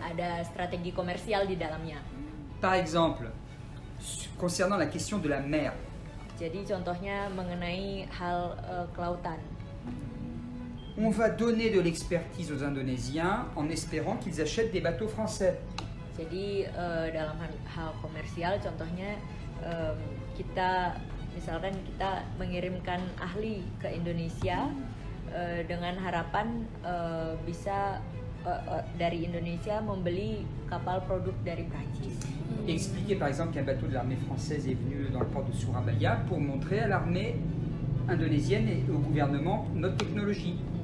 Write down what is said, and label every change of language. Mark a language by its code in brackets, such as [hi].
[id] Ada strategi komersial di dalamnya. [fr] Par exemple, concernant la question de la mer. [id] Jadi contohnya mengenai hal kelautan. [fr] On va donner de l'expertise aux Indonésiens en espérant qu'ils achètent des bateaux français. [id] Jadi dalam hal komersial, contohnya kita misalkan kita mengirimkan ahli ke Indonesia dengan harapan bisa dari Indonesia membeli kapal produk dari Prancis. [fr] Expliquer par exemple qu'un bateau de l'armée française est venu dans le port de Surabaya pour montrer à l'armée indonésienne et au gouvernement notre technologie.